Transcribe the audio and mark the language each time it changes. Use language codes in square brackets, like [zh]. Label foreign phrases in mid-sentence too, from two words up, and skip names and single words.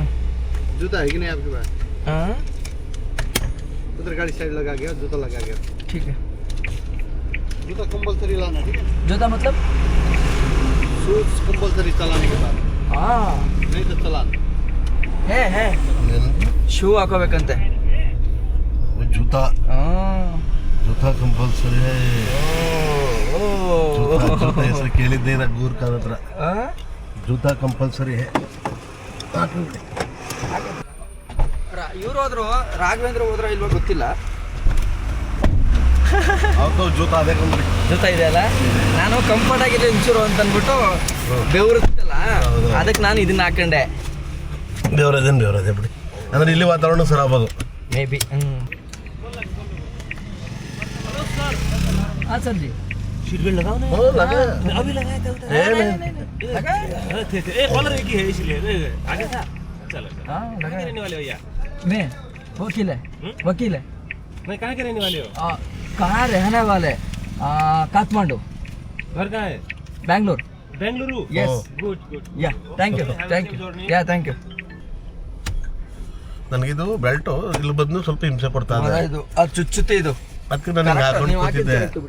[hi] जूता है कि नहीं आपके पास? हाँ उधर गाड़ी साइड लगा गया, जूता लगा गया। ठीक है, जूता कंपलसरी लाना, ठीक है? जूता मतलब? [en] shoes compulsory [hi] चलाने के बाद, हाँ नहीं तो चलान [kn] है ಶೂ ಹಾಕೋಬೇಕಂತೆ. [hi] जूता कंपलसरी [kn] ಹೆಸರು ಕೇಳಿದ್ದೆ ಗೂರ್ಖಾನ್ ಹತ್ರ. [hi] जूता कंपलसरी [kn] ಇವ್ರು ಹೋದ್ರು, ರಾಘವೇಂದ್ರ ಹೋದ್ರ ಇಲ್ವಾ ಗೊತ್ತಿಲ್ಲ. ಜೂತಾ ಅದೇ ಕಂಪ್ನಿ ಜೊತೆ ಇದೆ ಅಲ್ಲ, ನಾನು ಕಂಫರ್ಟ್ ಆಗಿದೆ ಇಂಚೂರು ಅಂತ ಅಂದ್ಬಿಟ್ಟು ಬೆವರುತ್ತಲ್ಲ, ಅದಕ್ಕೆ ನಾನು ಇದನ್ನ ಹಾಕೊಂಡೆ. ಬೇವ್ರದೇ ಬಿಡಿ, ಅಂದ್ರೆ ಇಲ್ಲಿ ವಾತಾವರಣ ಸರ್ ಆಗ್ಬೋದು [en] may be. [hi] हाँ सर जी, [en] seat belt [hi] लगाओ ना। अभी लगाया था कॉलर एक ही है इसलिए आगे था। चलो हाँ कहाँ के रहने वाले हो यार? मैं वकील है। नहीं, कहाँ के रहने वाले हो? कहाँ रहने वाले? काठमांडू। घर कहाँ है? बेंगलुरु। यस [en] गुड yeah thank you yeah thank you. [kn] ನನಗಿದು ಬೆಲ್ಟು ಇಲ್ಲಿ ಬಂದು ಸ್ವಲ್ಪ ಹಿಂಸೆ ಕೊಡ್ತಾ ಇದೆ. ಇದು ಅದು ಚುಚ್ಚುತ್ತೆ, ಇದು ಅದಕ್ಕೆ ನನಗೆ ಹಾಕೊಂಡು ಕೂತಿದ್ದೆ.